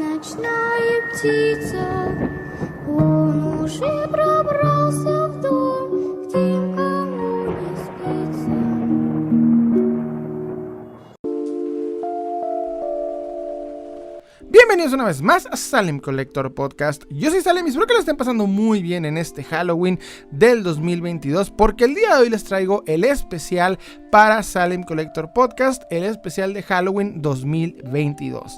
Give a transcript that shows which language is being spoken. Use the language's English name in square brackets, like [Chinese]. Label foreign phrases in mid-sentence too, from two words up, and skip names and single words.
[Russian] ночная птица, он уже пробрался в дом, где никому не спится. [Spanish] Bienvenidos una vez más a Salem Collector Podcast. Yo soy Salem y espero que lo estén pasando muy bien en este Halloween del 2022, porque el día de hoy les traigo el especial para Salem Collector Podcast, el especial de Halloween 2022.